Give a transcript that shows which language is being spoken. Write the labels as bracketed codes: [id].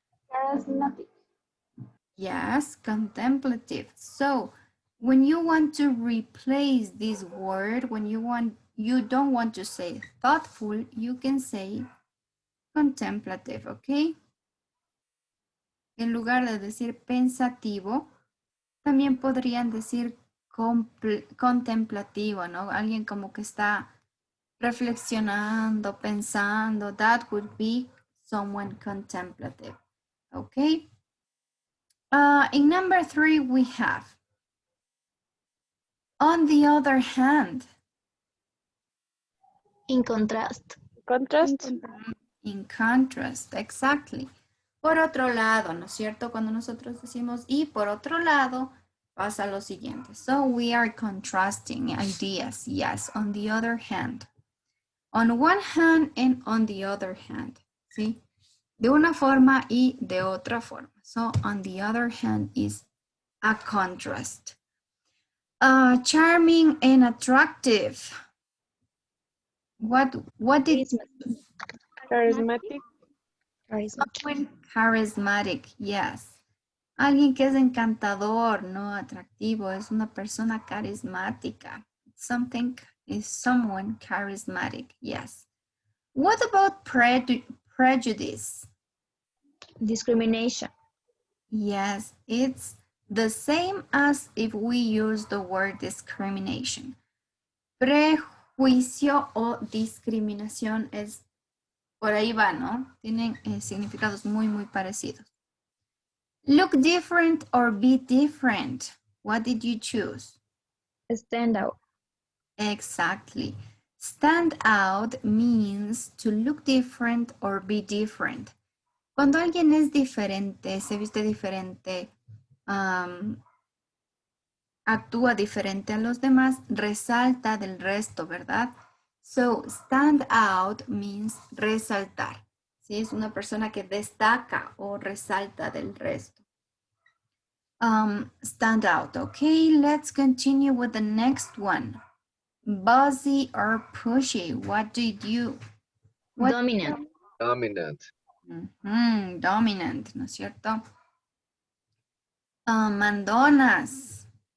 [en] Charismatic. Yes, contemplative. So when you want to replace this word, when you don't want to say thoughtful, you can say contemplative, ¿ok? [es] En lugar de decir pensativo, también podrían decir contemplativo, ¿no? Alguien como que está reflexionando, pensando. [en] That would be someone contemplative, ¿ok? In number 3, we have, on the other hand. In contrast. Contrast. In contrast, exactly. [es] Por otro lado, ¿no es cierto? Cuando nosotros decimos y por otro lado, pasa lo siguiente. [en] So we are contrasting ideas. Yes, on the other hand. On one hand and on the other hand. [es] ¿Sí? De una forma y de otra forma. [en] So on the other hand is a contrast. Charming and attractive. What did Charismatic. Someone charismatic, yes. [es] Alguien que es encantador, no atractivo, es una persona carismática. [en] Something is someone charismatic, yes. What about prejudice? Discrimination. Yes, it's the same as if we use the word discrimination. [es] Prejuicio o discriminación es, por ahí va, ¿no? Tienen significados muy, muy parecidos. [en] Look different or be different. What did you choose? Stand out. Exactly. Stand out means to look different or be different. [es] Cuando alguien es diferente, se viste diferente, actúa diferente a los demás, resalta del resto, ¿verdad? [en] So, stand out means resaltar. [es] ¿Sí? Es una persona que destaca o resalta del resto. [en] Stand out. Okay, let's continue with the next one. Bossy or pushy? What did you? Dominant. Dominant. [es] Dominant, ¿no es cierto? Mandonas.